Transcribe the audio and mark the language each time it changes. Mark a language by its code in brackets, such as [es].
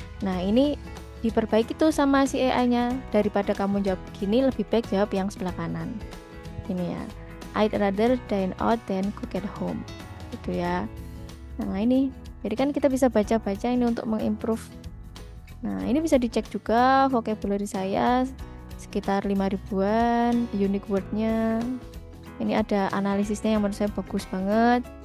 [id] Nah ini diperbaiki tuh sama si AI-nya. Daripada kamu jawab begini, lebih baik jawab yang sebelah kanan. Ini ya, [en] I'd rather dine out than cook at home. [id] Gitu ya. Nah ini, jadi kan kita bisa baca-baca ini untuk mengimprove. Nah ini bisa dicek juga vocabulary saya sekitar 5.000-an, unique word-nya. Ini ada analisisnya yang menurut saya bagus banget.